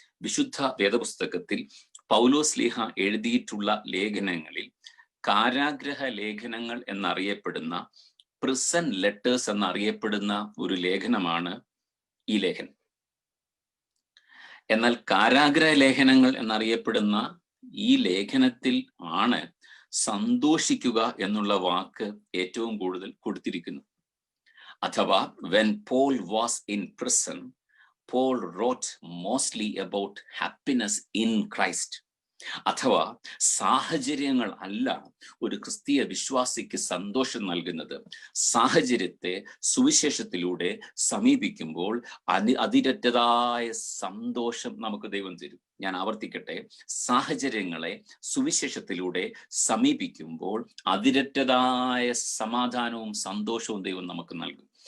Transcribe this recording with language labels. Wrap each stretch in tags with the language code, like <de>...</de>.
<ml>വിശുദ്ധ വേദപുസ്തകത്തിൽ പൗലോസ്ലീഹ എഴുതിയിട്ടുള്ള ലേഖനങ്ങളിൽ കാരാഗ്രഹ ലേഖനങ്ങൾ എന്നറിയപ്പെടുന്ന, പ്രിസൺ ലെറ്റേഴ്സ് എന്നറിയപ്പെടുന്ന ഒരു ലേഖനമാണ് ഈ ലേഖനം. എന്നാൽ കാരാഗ്രഹ ലേഖനങ്ങൾ എന്നറിയപ്പെടുന്ന ഈ ലേഖനത്തിൽ ആണ് സന്തോഷിക്കുക എന്നുള്ള വാക്ക് ഏറ്റവും കൂടുതൽ കൊടുത്തിരിക്കുന്നത്.</ml> <en>അഥവാ when Paul was in prison, Paul wrote mostly about happiness in Christ.</en> <ml>അഥവാ സാഹചര്യങ്ങൾ അല്ല ഒരു ക്രിസ്തീയ വിശ്വാസിക്ക് സന്തോഷം നൽകുന്നത്. സാഹചര്യത്തെ സുവിശേഷത്തിലൂടെ സമീപിക്കുമ്പോൾ അതിരറ്റതായ സന്തോഷം നമുക്ക് ദൈവം തരും. ഞാൻ ആവർത്തിക്കട്ടെ, സാഹചര്യങ്ങളെ സുവിശേഷത്തിലൂടെ സമീപിക്കുമ്പോൾ അതിരറ്റതായ സമാധാനവും സന്തോഷവും ദൈവം നമുക്ക് നൽകും.</ml>